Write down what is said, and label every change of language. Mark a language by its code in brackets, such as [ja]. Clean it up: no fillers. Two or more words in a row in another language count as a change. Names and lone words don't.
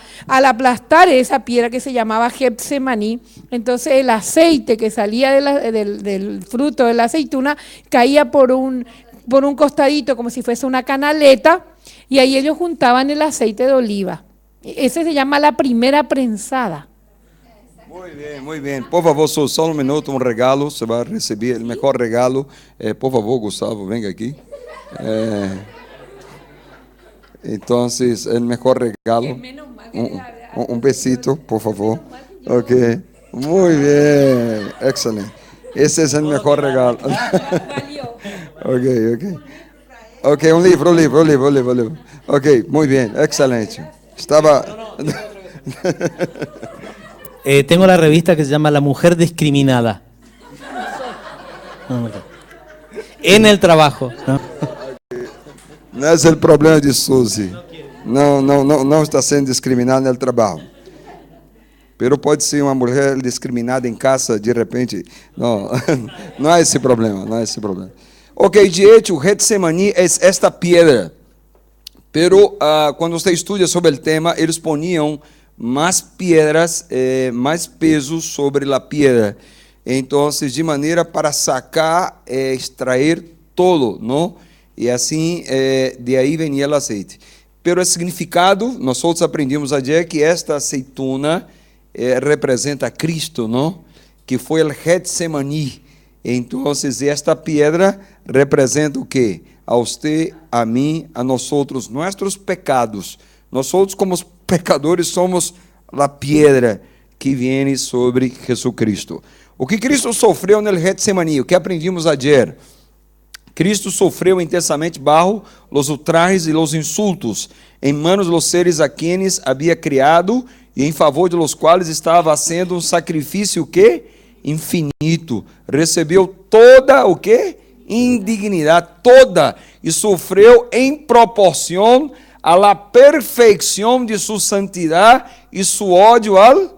[es] Al aplastar esa piedra que se llamaba Getsemaní, entonces el aceite que salía del fruto de la aceituna caía por un costadito como si fuese una canaleta, y ahí ellos juntaban el aceite de oliva. Ese se llama la primera prensada. Muy bien. Por favor, [pt] só um minuto, um regalo. Você vai receber o melhor regalo. [es] Por favor, Gustavo, venga aqui. [pt] Então, o melhor regalo. Um besito, por favor. Ok. Muito bem. Excelente. Esse é o melhor regalo. Ok. Ok, um livro. Ok, muito bem. Excelente. Estava... [es] Tengo la revista que se llama La Mujer Discriminada. En el trabajo. [pt] Não é o problema de Suzy. Não está sendo discriminada no trabalho. Pero pode ser uma mulher discriminada em casa, de repente. Não é esse problema. Ok, [es] de hecho, [pt] o Getsemaní é esta piedra. Pero quando você estuda sobre o tema, eles poniam mais piedras, mais peso sobre a piedra. Então, de maneira para sacar, extrair todo, não? E assim, de aí venia o azeite. Pero o significado, nós aprendimos ayer que esta aceituna representa a Cristo, não? Que foi o Getsemaní. Então, esta piedra representa o quê? A você, a mim, a nós outros, nossos pecados. Nós outros, como pecadores, somos a piedra que vem sobre Jesucristo. O que Cristo sofreu no Getsemaní, o que aprendimos ayer? Cristo sofreu intensamente bajo os ultrajes e os insultos em manos dos seres a quienes havia criado e em favor de los quais estava sendo um sacrifício que infinito. Recebeu toda o que? Indignidade, toda, e sofreu em proporção [es] a la [pt] perfeição de sua santidade e seu ódio ao...